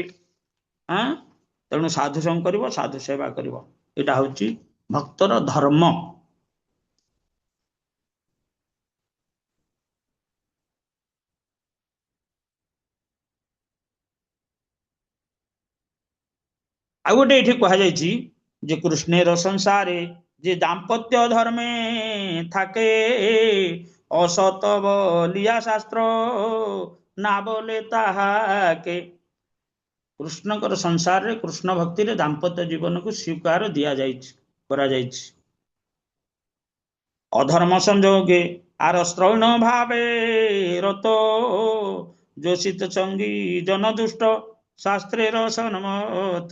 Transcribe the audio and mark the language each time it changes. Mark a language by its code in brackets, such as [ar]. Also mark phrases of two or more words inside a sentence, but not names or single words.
[or] ତେଣୁ ସାଧୁ ସଙ୍ଗ କରିବ, ସାଧୁ ସେବା କରିବ, ଏଇଟା ହଉଛି ଭକ୍ତର ଧର୍ମ। ଆଉ ଗୋଟେ ଏଠି କୁହାଯାଇଛି ଯେ [bn] কৃষ্ণের সংসারে যে দাম্পত্য ধর্মে থাকে, অসত বলিয়া শাস্ত্র না বলে তাহাকে। [or] କୃଷ୍ଣଙ୍କର ସଂସାରରେ କୃଷ୍ଣ ଭକ୍ତିରେ ଦାମ୍ପତ୍ୟ ଜୀବନକୁ ସ୍ୱୀକାର ଦିଆଯାଇଛି କରାଯାଇଛି। [bn] অধর্ম সংযোগে আর স্ত্রৈণ ভাবে রত, যোষিত সঙ্গী জন দুষ্ট শাস্ত্রের সন্মত।